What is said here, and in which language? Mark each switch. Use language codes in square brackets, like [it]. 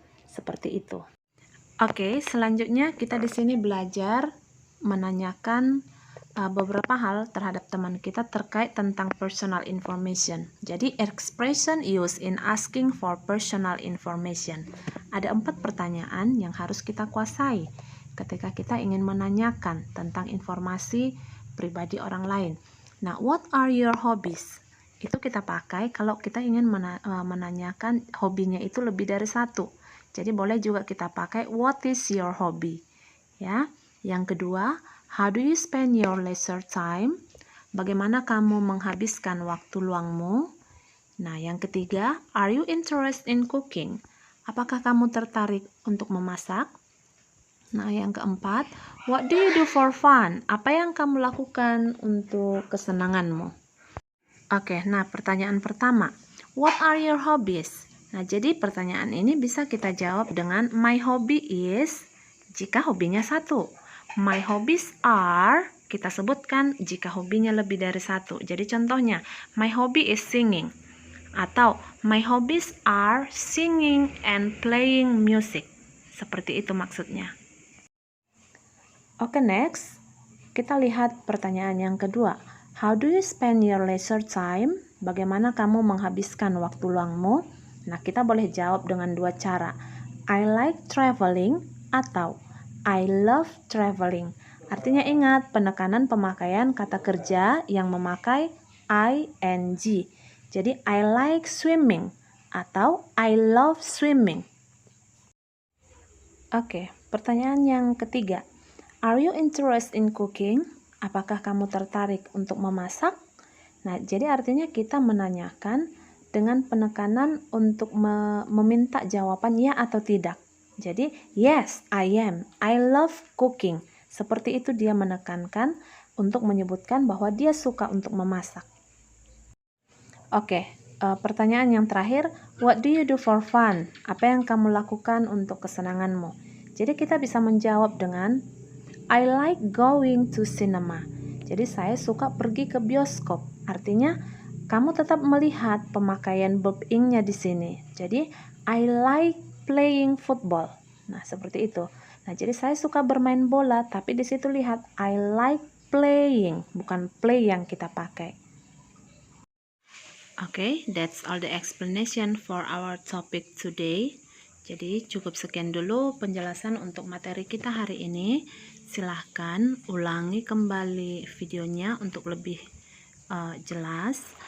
[id] Seperti itu. Oke, selanjutnya kita di sini belajar menanyakan beberapa hal terhadap teman kita terkait tentang personal information. [en] Jadi, expression used in asking for personal information. [id] Ada 4 pertanyaan yang harus kita kuasai ketika kita ingin menanyakan tentang informasi pribadi orang lain. [en] Nah, what are your hobbies? [id] Itu kita pakai kalau kita ingin menanyakan hobinya itu lebih dari satu. Jadi boleh juga kita pakai [en] what is your hobby? [id] Ya. Yang kedua, [en] how do you spend your leisure time? [id] Bagaimana kamu menghabiskan waktu luangmu? Nah, yang ketiga, [en] are you interested in cooking? [id] Apakah kamu tertarik untuk memasak? Nah, yang keempat, [en] what do you do for fun? [id] Apa yang kamu lakukan untuk kesenanganmu? Oke, nah pertanyaan pertama, [en] what are your hobbies? [id] Nah, jadi pertanyaan ini bisa kita jawab dengan [en] my hobby is [id] jika hobinya satu. [en] My hobbies are [id] kita sebutkan jika hobinya lebih dari satu. Jadi contohnya, [en] my hobby is singing. Atau my hobbies are singing and playing music. [id] Seperti itu maksudnya. Oke, next. Kita lihat pertanyaan yang kedua. [en] How do you spend your leisure time? [id] Bagaimana kamu menghabiskan waktu luangmu? Nah, kita boleh jawab dengan dua cara. [en] I like traveling atau I love traveling. [id] Artinya ingat, penekanan pemakaian kata kerja yang memakai ing. [en] Jadi, I like swimming atau I love swimming. [id] Oke, pertanyaan yang ketiga. [en] Are you interested in cooking? [id] Apakah kamu tertarik untuk memasak? Nah, jadi artinya kita menanyakan dengan penekanan untuk meminta jawaban ya atau tidak. Jadi, [en] yes, I am. I love cooking. [id] Seperti itu dia menekankan untuk menyebutkan bahwa dia suka untuk memasak. [en] Oke, [id] pertanyaan yang terakhir, [en] what do you do for fun? [id] Apa yang kamu lakukan untuk kesenanganmu? Jadi kita bisa menjawab dengan [en] I like going to cinema. [id] Jadi saya suka pergi ke bioskop. Artinya kamu tetap melihat pemakaian verb ing-nya di sini. Jadi [en] I like playing football. [id] Nah, seperti itu. Nah, jadi saya suka bermain bola, tapi di situ lihat [en] I like playing, [id] bukan play yang kita pakai. [en] Okay, that's all the explanation for our topic today. [id] Jadi cukup sekian dulu penjelasan untuk materi kita hari ini. Silahkan ulangi kembali videonya untuk lebih jelas.